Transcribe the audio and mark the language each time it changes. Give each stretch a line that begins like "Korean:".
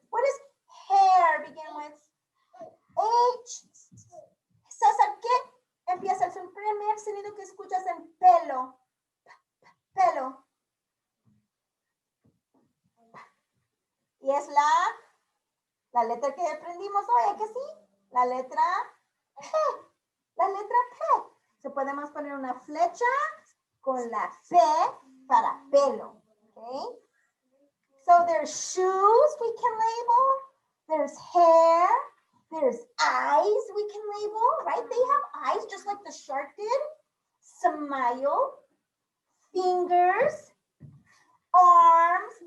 English: What does hair begin with?
Spanish: H. César, ¿qué empieza? El primer sonido que escuchas en pelo. Pelo. Y es la letra que aprendimos hoy, ¿a que sí? La letra P. La letra P. Se podemos poner una flecha con la P para pelo.
English: Okay? So there's shoes we can label. There's hair. There's eyes we can label, right? They have eyes just like the shark did. Smile. Fingers. Arms.